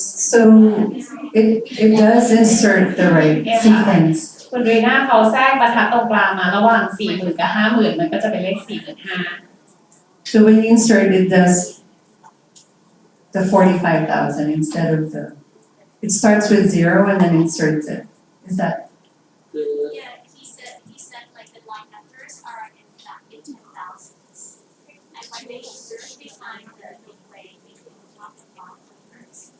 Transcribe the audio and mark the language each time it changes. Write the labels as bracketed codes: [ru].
[en] So it does insert the right sequence. [th] คุณรีน่าเขาแทรกบรรทัดตรงกลางมาระหว่าง 40,000 กับ 50,000 มันก็จะเป็นเลข 45,000 [en] So when you insert, it does the 45,000 instead of it starts with 0 and then inserts it. Is that? คือ Yeah, he said like the line numbers are in 10,000s. And when they insert, they find the midway between the top and bottom numbers.